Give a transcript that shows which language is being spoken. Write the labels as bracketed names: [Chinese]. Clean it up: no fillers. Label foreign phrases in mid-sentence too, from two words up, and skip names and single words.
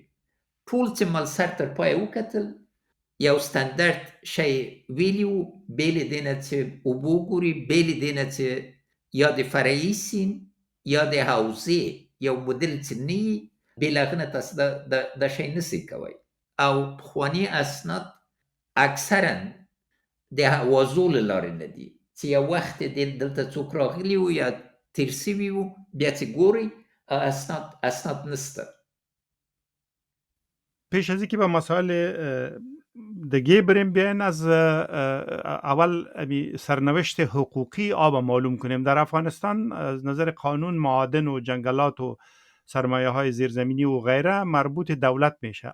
[Pashto] ټول چې مل سر تر پایه وکتل، یو ستندرد شی ویلي و، بې له دې نه چې اوبه وګوري، بې له دې نه چې یا د فرعي سیند یا د حوزې یو مدل چې نه وي، بې له هغه نه تاسو دا شی نسئ کوی. او پخواني اسناد اکثرا د حوازو له لارې نه دي، چې یو وخت دلته څوک راغلي وو یا تیر سوي وو، بیا چې ګورئ اسناد نسته. [Persian] پیش از اینکه به مسائل دیگه بریم، بیاین از اول سرنوشت حقوقی آب معلوم کنیم. در افغانستان از نظر قانون معادن و جنگلات و سرمایه های زیرزمینی و غیره مربوط دولت میشه.